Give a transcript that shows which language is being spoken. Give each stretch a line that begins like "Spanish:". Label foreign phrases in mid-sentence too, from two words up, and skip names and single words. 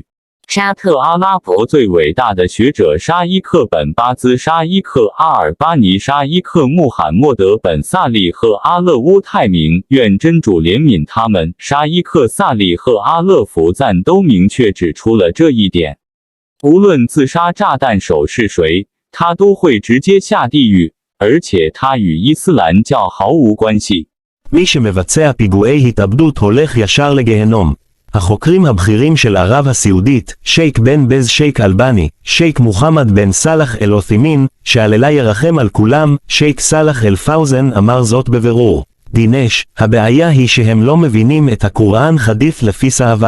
Chinese: 沙特阿拉伯最伟大的学者沙伊克本巴兹、沙伊克阿尔巴尼、沙伊克穆罕默德本萨利和阿勒乌泰明，愿真主怜悯他们。沙伊克萨利和阿勒福赞都明确指出了这一点。无论自杀炸弹手是谁，他都会直接下地狱，而且他与伊斯兰教毫无关系。
Hebrew: מי שמבצע פיגועי התאבדות הולך ישר לגיהנום. החוקרים הבכירים של ערב הסעודית, שייק בן בז שייק אלבני, שייק מוחמד בן סלח אל-עות'ימין, שעללה ירחם על כולם, שייק סלח אל-פאוזן אמר זאת בבירור. דינש, הבעיה היא שהם לא מבינים את הקוראן חדית' לפי סהבה.